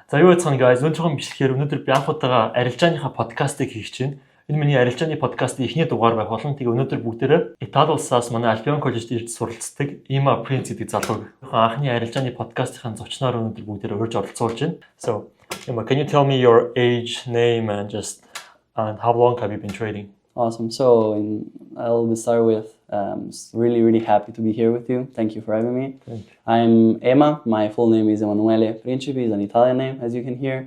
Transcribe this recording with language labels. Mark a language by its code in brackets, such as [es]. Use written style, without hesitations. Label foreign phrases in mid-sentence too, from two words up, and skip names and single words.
[mn] За юу яцхан guys, өнөөдөр жоохон бичлэхээр өнөөдөр би анх удаага арилжааныхаа подкастыг хийх чинь. Энэ миний арилжааны подкастын эхний дугаар байх болно. Тэгээ өнөөдөр бүгдээрээ Итали улсаас манай Альбион коллежид ирж суралцдаг Има Принц гэдэг залуу анхны арилжааны подкастын зочноор өнөөдөр бүгдээрээ урьж оролцуулж байна. [en] So, Ima, can you tell me your age, name and just and how long have you been trading? Awesome. So I'll start with really happy to be here with you. Thank you for having me. I'm Emma. My full name is Emanuele Principi. It's an Italian name, as you can hear.